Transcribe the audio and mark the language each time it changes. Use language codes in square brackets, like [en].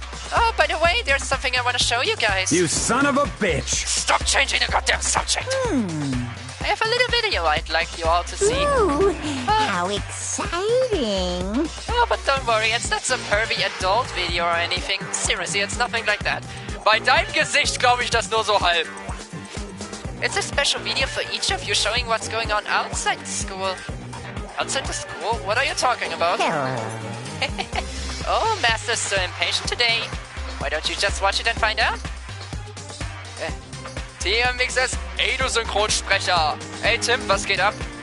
[en] Oh, by the way, there's something I want to show you guys. You son of a bitch. Stop changing the goddamn subject. I have a little video I'd like you all to see. Ooh, how exciting. Oh, but don't worry, it's not some pervy adult video or anything. Seriously, it's nothing like that. [de] Bei deinem Gesicht glaube ich das nur so halb. [en] It's a special video for each of you showing what's going on outside the school. Outside the school? What are you talking about? Hello. Oh, Master's so impatient today. Why don't you just watch it and find out? [de] TMXS, ey du Synchronsprecher. Hey Tim, was geht ab?